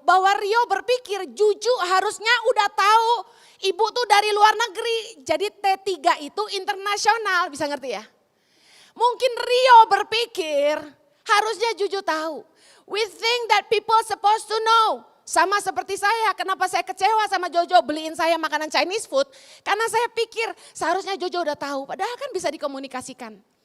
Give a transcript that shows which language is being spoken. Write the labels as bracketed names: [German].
[Indonesian] Bahwa Rio berpikir Juju harusnya udah tahu. Ibu tuh dari luar negeri, jadi T3 itu internasional, bisa ngerti ya? Mungkin Rio berpikir harusnya Juju tahu. [English] We think that people supposed to know. [Indonesian] Sama seperti saya, kenapa saya kecewa sama Jojo beliin saya makanan Chinese food. Karena saya pikir seharusnya Jojo udah tahu, padahal kan bisa dikomunikasikan.